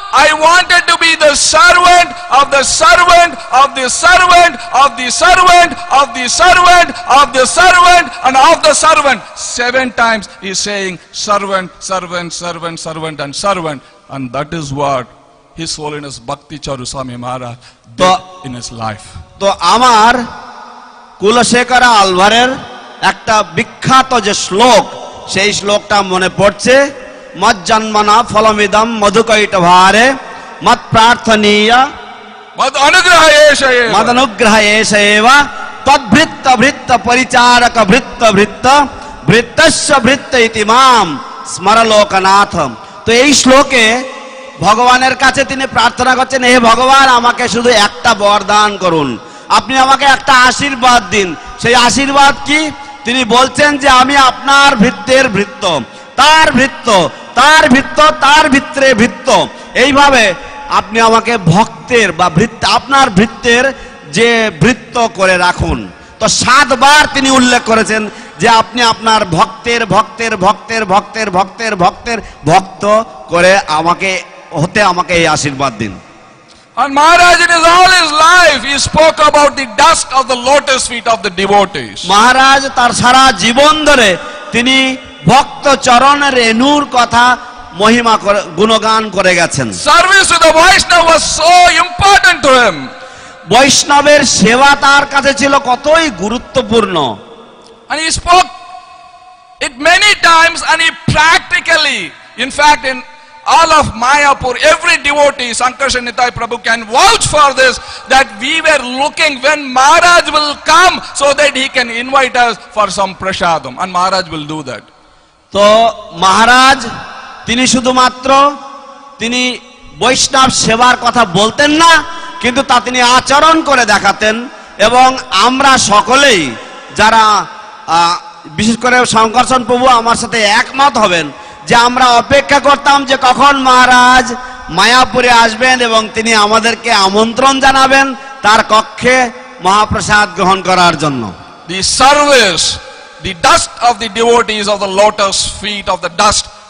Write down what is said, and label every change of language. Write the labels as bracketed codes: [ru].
[en] I wanted to be the servant of the servant of the servant of the servant of the servant of the servant and of the servant. 7 times he is saying servant, servant, servant, servant and servant. And that is what His Holiness Bhakti Charu Swami Maharaj did in his life. [bn] তো আমার কুলশেখর আলভারের একটা বিখ্যাত যে শ্লোক, সেই শ্লোকটা মনে পড়ছে, [sa] মদ জন্মনা ফলমিদম মধুকৈট ভারে মদ প্রার্থনীয় Mad anugraha esha eva. মদ অনুগ্রহ এষ এব তদ্ভৃত্ত ভৃত্ত পরিচারক ভৃত্ত ভৃত্ত ভৃত্তস্য ভৃত্ত ইতি মাম স্মরলোকনাথ। [bn] তো এই শ্লোকে ভগবানের কাছে তিনি প্রার্থনা করছেন, হে ভগবান, আমাকে শুধু একটা বরদান করুন, আপনি আমাকে একটা আশীর্বাদ দিন। সেই আশীর্বাদ কি? তিনি বলছেন যে আমি আপনার ভৃত্যের ভৃত্য, তার ভৃত্য, তার ভৃত্য, তার ভিত্রে ভৃত্য, এইভাবে আপনি আমাকে ভক্তের বা ভৃত্য, আপনার ভৃত্যের যে ভৃত্য করে রাখুন। তো 7 বার তিনি উল্লেখ করেছেন যে আপনি আপনার ভক্তের ভক্তের ভক্তের ভক্তের ভক্তের ভক্তের ভক্ত করে আমাকে হতে আমাকে এই আশীর্বাদ দিন। [en] And Maharaj in all his life he spoke about the dust of the lotus feet of the devotees. [bn] মহারাজ তার সারা জীবন ধরে তিনি ভক্ত চরণ রেণুর কথা মহিমা করে গুণগান করে গেছেন। [en] Service to the Vaishnava was so important to him. [bn] বৈষ্ণবের সেবা তার কাছে ছিল কতই গুরুত্বপূর্ণ। [en] And he spoke it many times, and he practically, in fact, in all of Mayapur, every devotee, Sankarshan Nitai Prabhu can vouch for this, that we were looking when Maharaj will come so that he can invite us for some prashadam, and Maharaj will do that. [bn] তো মহারাজ তিনি শুধুমাত্র তিনি বৈষ্ণব সেবার কথা বলতেন না, কিন্তু তা তিনি আচরণ করে দেখাতেন। এবং আমরা সকলেই যারা বিশেষ করে শঙ্করচরণ প্রভু আমার সাথে একমত হবেন যে আমরা অপেক্ষা করতাম যে কখন মহারাজ মায়াপুরে আসবেন এবং তিনি আমাদেরকে আমন্ত্রণ জানাবেন তার কক্ষে মহাপ্রসাদ গ্রহণ করার জন্য। [en] The service, the dust of the devotees of the lotus feet of the dust.